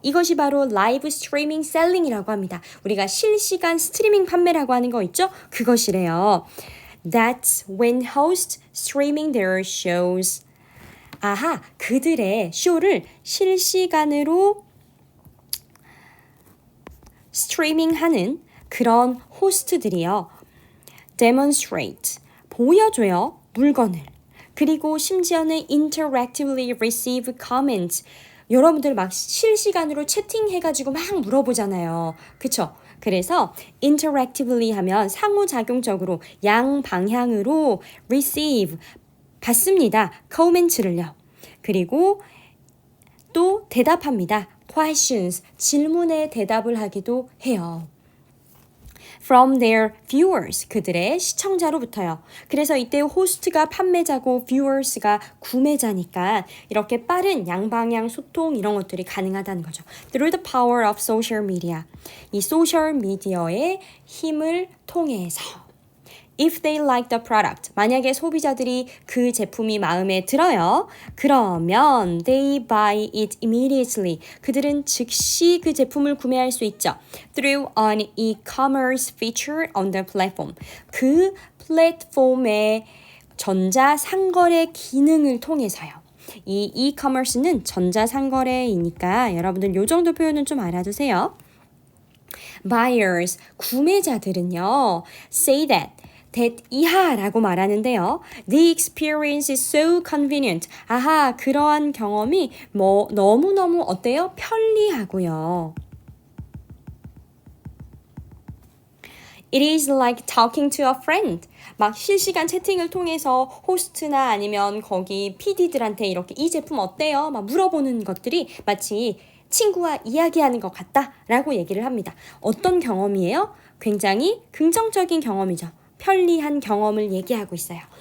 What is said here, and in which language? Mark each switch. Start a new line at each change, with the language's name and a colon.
Korean: 이것이 바로 라이브 스트리밍 셀링이라고 합니다. 우리가 실시간 스트리밍 판매라고 하는 거 있죠? 그것이래요.
English: That's when hosts streaming their shows.
Korean: 그들의 쇼를 실시간으로 스트리밍하는 그런 호스트들이요. demonstrate, 보여줘요. 물건을. 그리고 심지어는
English: interactively receive comments.
Korean: 여러분들 막 실시간으로 채팅해가지고 막 물어보잖아요. 그쵸? 그래서 interactively 하면 상호작용적으로 양방향으로 receive, 받습니다. comments를요. 그리고 또 대답합니다. questions, 질문에 대답을 하기도 해요.
English: From their viewers,
Korean: 그들의 시청자로부터요. 그래서 이때 호스트가 판매자고 viewers가 구매자니까 이렇게 빠른 양방향 소통 이런 것들이 가능하다는 거죠.
English: Through the power of social media.
Korean: 이 소셜 미디어의 힘을 통해서
English: If they like the product,
Korean: 만약에 소비자들이 그 제품이 마음에 들어요. 그러면
English: they buy it immediately.
Korean: 그들은 즉시 그 제품을 구매할 수 있죠.
English: Through an e-commerce feature on the platform.
Korean: 그 플랫폼의 전자상거래 기능을 통해서요. 이 e-commerce는 전자상거래이니까 여러분들 요 정도 표현은 좀 알아두세요. Buyers, 구매자들은요.
English: Say that
Korean: 이하라고 말하는데요.
English: The experience is so convenient.
Korean: 그러한 경험이 너무너무 어때요? 편리하고요.
English: It is like talking to a friend.
Korean: 막 실시간 채팅을 통해서 호스트나 아니면 거기 PD들한테 이렇게 이 제품 어때요? 막 물어보는 것들이 마치 친구와 이야기하는 것 같다 라고 얘기를 합니다. 어떤 경험이에요? 굉장히 긍정적인 경험이죠. 편리한 경험을 얘기하고 있어요.